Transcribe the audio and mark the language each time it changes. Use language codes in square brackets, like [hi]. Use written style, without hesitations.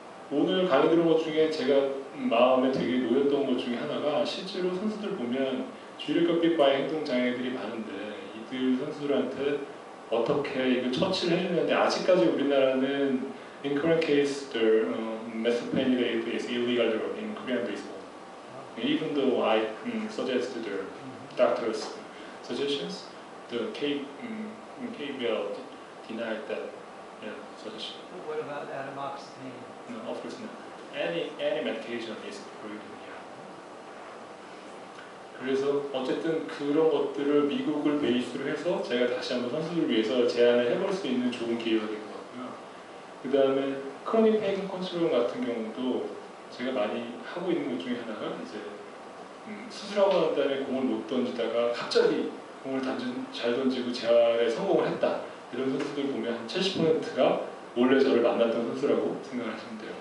[ko] 오늘 강의 들은 것 중에 제가 마음에 되게 놓였던 것 중에 하나가, 실제로 선수들 보면 주의력격비과의 행동장애들이 많은데 이들 선수들한테 어떻게 이거 처치를 해주는데, 아직까지 우리나라는 [en] in current case the methylphenidate is illegal drug in Korean baseball. Even though I suggested the doctor's suggestions, the KBL denied that suggestion. What about atomoxetine? No, of course not. Any medication is prohibited here. [ko] 그래서 어쨌든 그런 것들을 미국을 베이스로 해서 제가 다시 한번 선수들을 위해서 제안을 해볼 수 있는 좋은 기회가 된 것 같고요. 그 다음에 크로닉 페인 컨트롤 같은 경우도 제가 많이 하고 있는 것 중에 하나가, 이제 수술하고 난 다음에 공을 못 던지다가 갑자기 공을 잘 던지고 재활에 성공을 했다, 이런 선수들 보면 한 70%가 원래 저를 만났던 선수라고 생각하시면 돼요.